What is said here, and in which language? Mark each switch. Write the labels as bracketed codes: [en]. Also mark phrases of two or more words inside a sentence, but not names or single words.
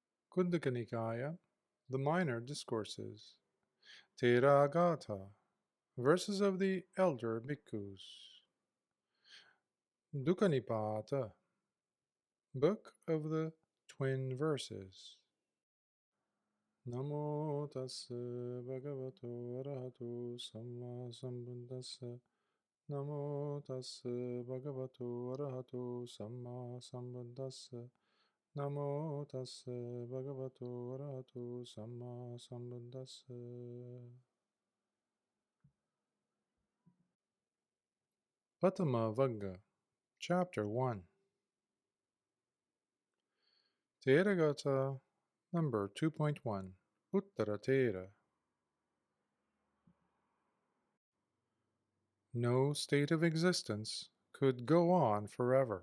[en] Khuddaka Nikaya, the Minor Discourses. Theragāthā, verses of the elder bhikkhus. Dukanipāta, book of the twin verses. [pi] Namo tassa bhagavato arahato samma sambuddhassa. Namo tassa bhagavato arahato samma sambuddhassa. Namo tassa bhagavato arahato samma sambuddhassa. [en] Uttara Chapter 1. Theragāthā, number 2.1. Uttara Thera. No state of existence could go on forever.